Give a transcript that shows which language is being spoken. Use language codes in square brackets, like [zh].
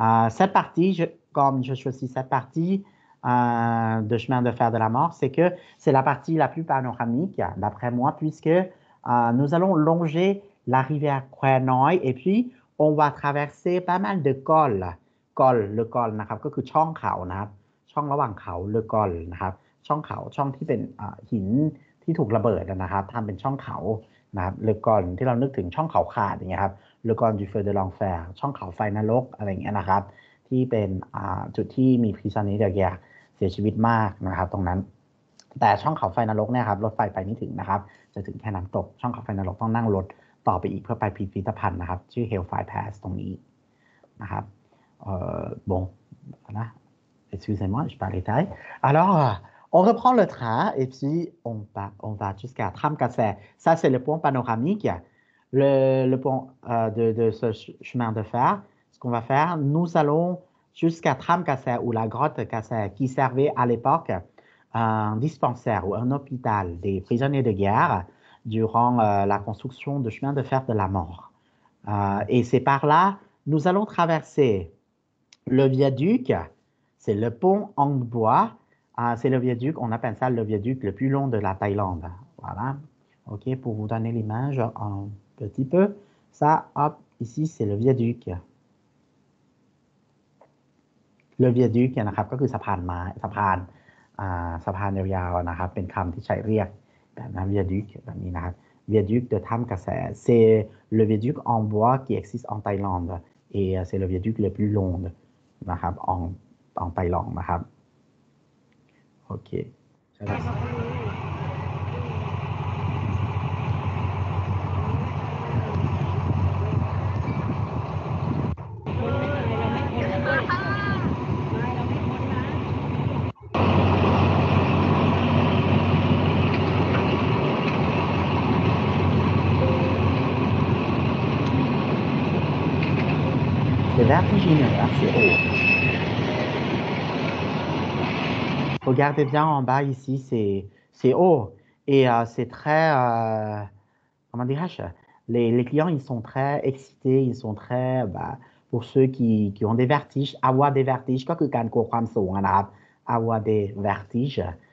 [fr] Cette partie, comme je choisis cette partie de chemin de fer de la mort, c'est que c'est la partie la plus panoramique, d'après moi, puisque nous allons longer la rivière Khoi Noi et puis on va traverser pas mal de cols. Le col [th] นะครับก็คือช่องเขานะครับช่องระหว่างเขา [fr] le col [th] นะครับช่องเขาช่องที่เป็นหินที่ถูกระเบิดนะครับทำเป็นช่องเขานะครับ le col ที่เรานึกถึงช่องเขาขาดอย่างเงี้ยครับ [fr] le col du feu de l'enfer [th] ช่องเขาไฟนรกอะไรอย่างเงี้ยนะครับที่เป็นจุดที่มี [fr] prisonniers de guerre [th] เสียชีวิตมากนะครับตรงนั้น แต่ช่องเขาไฟนรกเนี่ยครับรถไฟไปไม่ถึงนะครับจะถึงแค่น้ำตกช่องเขาไฟนรกต้องนั่งรถต่อไปอีกเพื่อไปพิพิธภัณฑ์นะครับชื่อ Hellfire Pass ตรงนี้นะครับ [fr] bon voilà excusez-moi je parle thaï alors on reprend le train et puis on va jusqu'à Tram Kassai ça c'est le pont panoramique le pont de ce chemin de fer ce qu'on va faire nous allons jusqu'à Tram Kassai ou la grotte Kassai qui servait à l'époque un dispensaire ou un hôpital des prisonniers de guerre durant la construction du chemin de fer de la mort. Et c'est par là, nous allons traverser le viaduc, c'est le pont en bois, c'est le viaduc, on appelle ça le viaduc le plus long de la Thaïlande. Voilà, ok, pour vous donner l'image un petit peu, ça, hop, ici c'est le viaduc. Le viaduc [th] นะครับก็คือสะพานไม้สะพานยาวๆนะครับเป็นคำที่ใช้เรียก แบบนั้น [fr] viaduc [th] แบบนี้นะครับ [fr] viaduc de Tham Kassai c'est le viaduc en bois qui existe en Thaïlande et c'est le viaduc le plus long [th] นะครับ [fr] en Thaïlande [th] นะครับโอเคใช่ครับ [fr] C'est vertigineux, assez haut. Regardez bien en bas ici, c'est haut et c'est très, comment dirais-je, les clients ils sont très excités, ils sont très, pour ceux qui ont des vertiges, avoir des vertiges, quoi que en arabe, avoir des vertiges.